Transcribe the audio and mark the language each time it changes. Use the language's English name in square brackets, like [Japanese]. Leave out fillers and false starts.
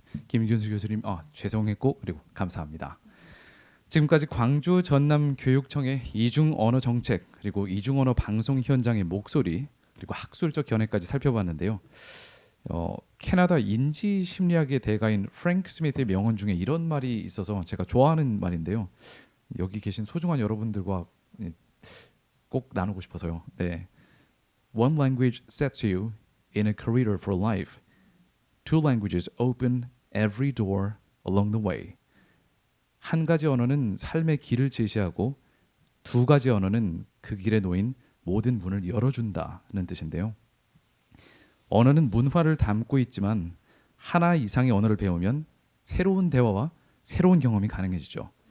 [Korean] 김균수 교수님, 죄송했고 그리고 감사합니다. 지금까지 광주 전남 교육청의 이중 언어 정책 그리고 이중 언어 방송 현장의 목소리 그리고 학술적 견해까지 살펴봤는데요. 캐나다 인지 심리학의 대가인 프랭크 스미스의 명언 중에 이런 말이 있어서 제가 좋아하는 말인데요. 여기 계신 소중한 여러분들과 꼭 나누고 싶어서요. 네. [English] One language sets you in a career for life. Two languages open every door along the way. [Korean] 한 가지 언어는 삶의 길을 제시하고 두 가지 언어는 그 길에 놓인 모든 문을 열어준다는 뜻인데요. 언어는 문화를 담고 있지만 하나 이상의 언어를 배우면 새로운 대화와 새로운 경험이 가능해지죠.